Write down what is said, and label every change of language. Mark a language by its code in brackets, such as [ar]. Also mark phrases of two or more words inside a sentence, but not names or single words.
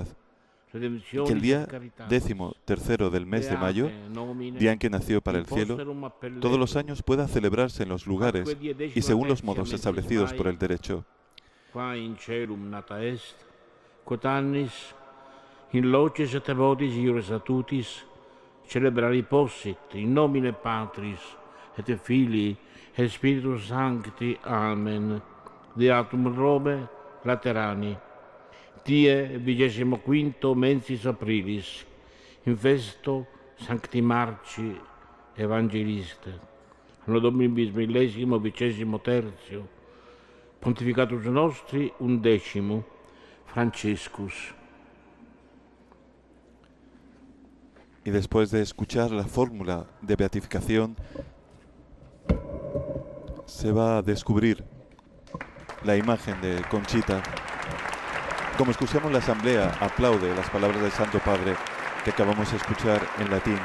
[es] Que el día 13º del mes de mayo, día en que nació para el cielo, todos los años pueda celebrarse en los lugares y según los modos establecidos por el derecho. [la] In locis et votis iure statutis, celebrari possit in nomine Patris et Filii et Spiritus Sancti. Amen. Deatum Robe Laterani. Die 25 mensis aprilis, in festo Sancti Marci Evangeliste, anno Domini millesimo, 23, Pontificatus nostri 11, Franciscus. [es] Y después de escuchar la fórmula de beatificación, se va a descubrir la imagen de Conchita. Como escuchamos, la asamblea aplaude las palabras del Santo Padre que acabamos de escuchar en latín.